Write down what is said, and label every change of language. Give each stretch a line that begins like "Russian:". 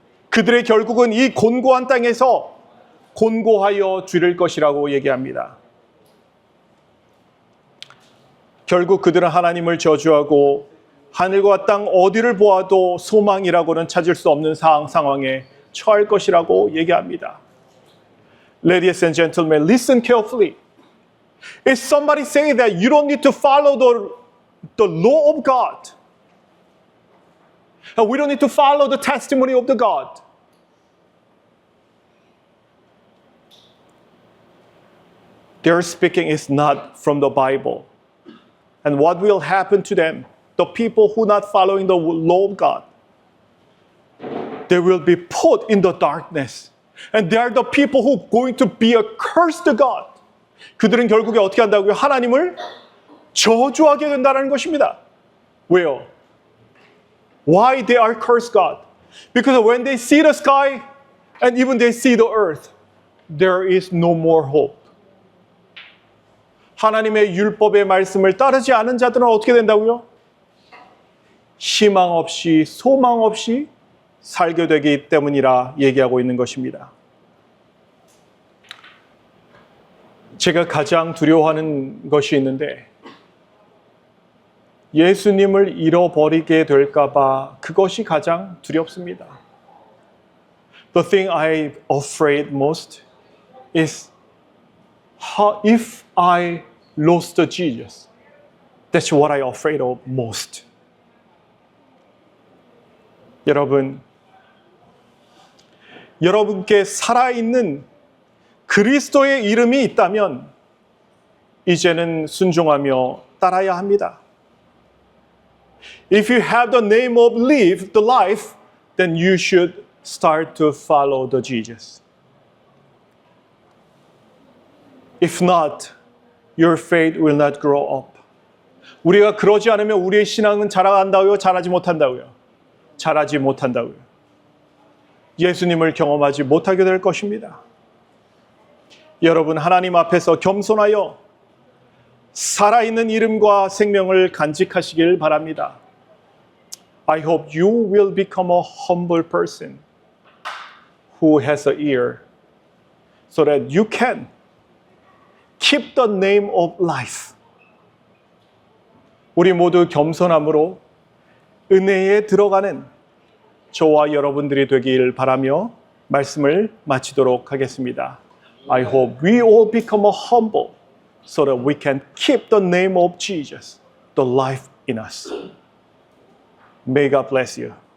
Korean: 그들의 결국은 이 곤고한 땅에서 곤고하여 주릴 것이라고 얘기합니다. 결국 그들은 하나님을 저주하고 하늘과 땅 어디를 보아도 소망이라고는 찾을 수 없는 상황에 처할 것이라고 얘기합니다.
English: Ladies and gentlemen, listen carefully. If somebody say that you don't need to follow the law of God, we don't need to follow the testimony of the God, their speaking is not from the Bible. And what will happen to them? The people who are not following the law of God, they will be put in the darkness. And they are the people who are going to be a curse to God.
Korean: 그들은 결국에 어떻게 한다고요? 하나님을 저주하게 된다는 것입니다. 왜요?
English: Why they are cursed God? Because when they see the sky and even they see the earth, there is no more hope.
Korean: 하나님의 율법의 말씀을 따르지 않은 자들은 어떻게 된다고요? 희망 없이, 소망 없이 살게 되기 때문이라 얘기하고 있는 것입니다. 제가 가장 두려워하는 것이 있는데 예수님을 잃어버리게 될까봐 그것이 가장 두렵습니다.
English: The thing I'm afraid most is if I lost Jesus. That's what I'm afraid of most.
Korean: 여러분께 살아있는 그리스도의 이름이 있다면 이제는 순종하며 따라야 합니다.
English: If you have the name of the life, then you should start to follow the Jesus. If not, your faith will not grow up.
Korean: 우리가 그러지 않으면 우리의 신앙은 자라간다고요? 자라지 못한다고요? 자라지 못한다고요. 예수님을 경험하지 못하게 될 것입니다. 여러분, 하나님 앞에서 겸손하여 살아있는 이름과 생명을 간직하시길 바랍니다.
English: I hope you will become a humble person who has an ear so that you can keep the name of life.
Korean: 우리 모두 겸손함으로 은혜에 들어가는 저와 여러분들이 되길 바라며 말씀을 마치도록 하겠습니다.
English: I hope we all become humble so that we can keep the name of Jesus, the life in us. May God bless you.